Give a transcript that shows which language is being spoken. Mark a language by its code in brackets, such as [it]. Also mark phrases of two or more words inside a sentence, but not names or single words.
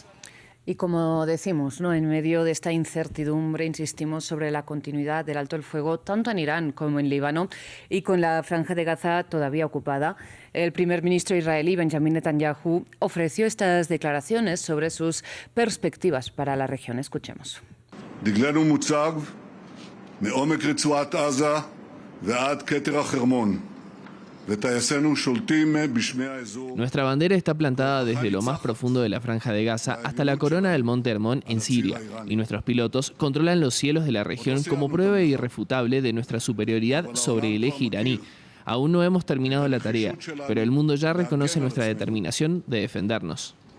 [es] Y como decimos, ¿no?, en medio de esta incertidumbre, insistimos sobre la continuidad del alto el fuego tanto en Irán como en Líbano y con la franja de Gaza todavía ocupada. El primer ministro israelí Benjamin Netanyahu ofreció estas declaraciones sobre sus perspectivas para la región. Escuchemos. [he] דגלנו מוצב מעומק רצועת עזה ועד כתר החרמון. [es] Nuestra bandera está plantada desde lo más profundo de la Franja de Gaza hasta la corona del Monte Hermón en Siria, y nuestros pilotos controlan los cielos de la región como prueba irrefutable de nuestra superioridad sobre el eje iraní. Aún no hemos terminado la tarea, pero el mundo ya reconoce nuestra determinación de defendernos.